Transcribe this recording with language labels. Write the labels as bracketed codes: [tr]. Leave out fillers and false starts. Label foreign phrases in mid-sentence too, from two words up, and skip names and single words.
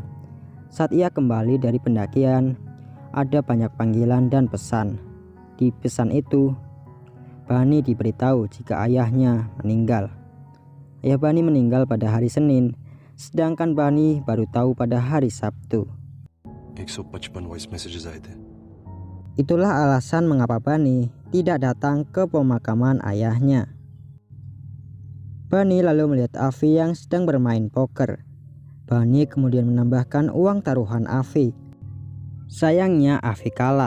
[id] Saat ia kembali dari pendakian, ada banyak panggilan dan pesan. Di pesan itu, Bani diberitahu jika ayahnya meninggal. Ayah Bani meninggal pada hari Senin, sedangkan Bani baru tahu pada hari Sabtu. [hi] 155 [en] voice messages [hi] आए थे. [id] Itulah alasan mengapa Bani tidak datang ke pemakaman ayahnya. Bani lalu melihat Afi yang sedang bermain poker. Bani kemudian menambahkan uang taruhan Afi. Sayangnya Afi kalah.